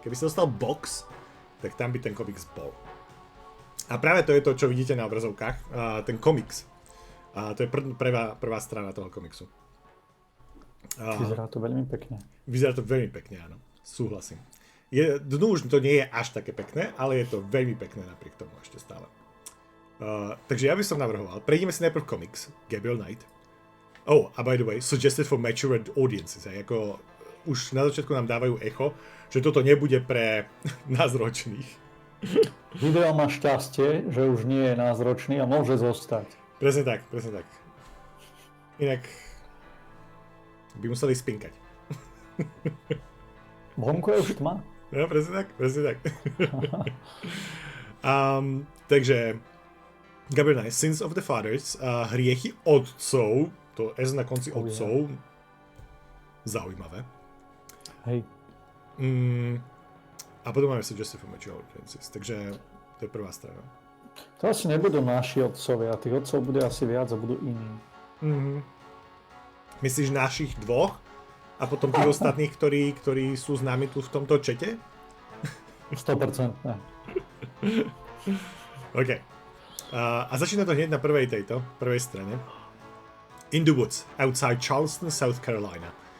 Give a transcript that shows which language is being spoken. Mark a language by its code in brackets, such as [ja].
[sk] Keby si dostal box, tak tam by ten komiks bol. A práve to je to, čo vidíte na obrazovkách, ten komiks. To je prvá strana toho komiksu. Vyzerá to veľmi pekne. Vyzerá to veľmi pekne, áno. Súhlasím. Dnu už to nie je až také pekné, ale je to veľmi pekné napriek tomu ešte stále. Takže ja by som navrhoval, prejdeme si najprv komiks, Gabriel Knight. [en] A by the way, suggested for mature audiences. [sk] Ako už na začiatku nám dávajú echo, že toto nebude pre nás ročných. Video má šťastie, že už nie je názročný a môže zostať. Presne tak. Inak by museli spinkať. Vonku je už tma. No, presne tak. Takže Gabriel Knight, Sins of the Fathers, hriechy otcov, to S na konci otcov, zaujímavé. Hej. A potom máme [en] Suggested for Mature Audiences, [sk] takže to je prvá strana. To asi nebudú naši otcovia, tých otcov bude asi viac a budú iní. Myslíš našich dvoch? A potom tých ostatných, ktorí sú s nami tu v tomto čete? 100%. OK. A začína to hneď na prvej strane. [en] In the woods, outside Charleston, South Carolina.